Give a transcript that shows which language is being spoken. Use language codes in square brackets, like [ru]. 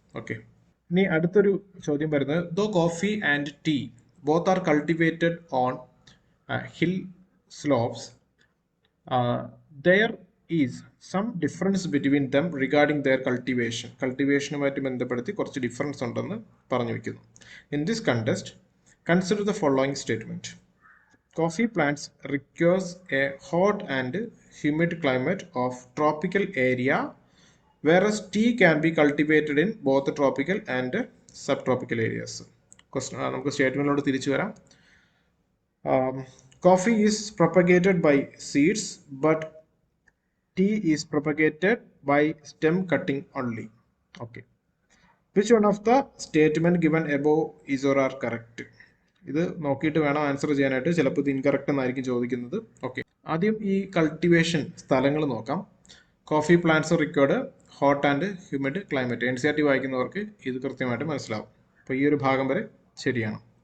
[ml] Okay, ഇനി അടുത്തൊരു ചോദ്യം വരുന്നത്, [en] Though coffee and tea both are cultivated on hill slopes, there is some difference between them regarding their cultivation. [ml] കൾട്ടിവേഷനുമായിട്ട് ബന്ധപ്പെടുത്തി കുറച്ച് difference ഉണ്ടെന്ന് പറഞ്ഞു വയ്ക്കുന്നു. [en] In this context, consider the following statement. Coffee plants requires a hot and humid climate of tropical area, whereas tea can be cultivated in both tropical and subtropical areas. [ml] നമുക്ക് സ്റ്റേറ്റ്മെന്റിലോട്ട് തിരിച്ചു വരാം. [en] Coffee is propagated by seeds, but tea is propagated by stem cutting only. Okay. Which one of the statement given above is or are correct? [ml] ഇത് നോക്കിയിട്ട് വേണം answer ചെയ്യാനായിട്ട്. ചിലപ്പോൾ ഇത് incorrect എന്നായിരിക്കും ചോദിക്കുന്നത്. ഓക്കെ, ആദ്യം ഈ കൾട്ടിവേഷൻ സ്ഥലങ്ങൾ നോക്കാം. [en] Coffee plants required hot and humid climate. [ml] NCERT വായിക്കുന്നവർക്ക് ഇത് കൃത്യമായിട്ട് മനസ്സിലാവും. അപ്പോൾ ഈ ഒരു ഭാഗം വരെ ശരിയാണ്.